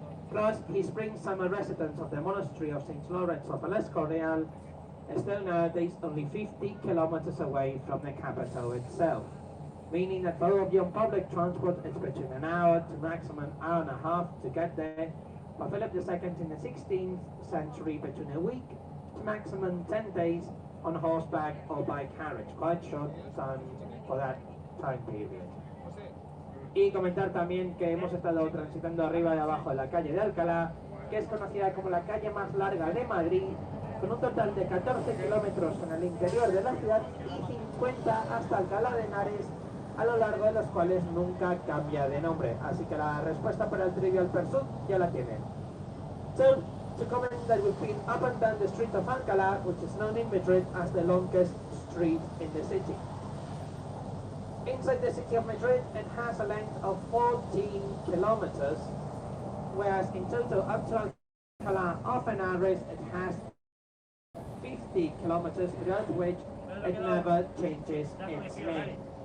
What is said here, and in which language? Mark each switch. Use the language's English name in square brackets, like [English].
[English] Plus, he brings some residents of the monastery of St. Lawrence of El Escorial, still nowadays only 50 kilometers away from the capital itself, meaning that for all on public transport it's between an hour to maximum an hour and a half to get there. For Philip II in the 16th century, between a week to maximum 10 days on horseback or by carriage, quite short time for that time period. [Spanish] Y comentar también que hemos estado transitando arriba y abajo de la calle de Alcalá, que es conocida como la calle más larga de Madrid, con un total de 14 kilómetros en el interior de la ciudad y 50 hasta Alcalá de Henares, a lo largo de los cuales nunca cambia de nombre. Así que la respuesta para el Trivial Pursuit ya la tienen. [English] So, to comment that we've been up and down the street of Alcalá, which is known in Madrid as the longest street in the city. Inside the city of Madrid, it has a length of 14 kilometers, whereas in total up to Alcalá of Henares, it has 50 kilometers, throughout which it never changes its name.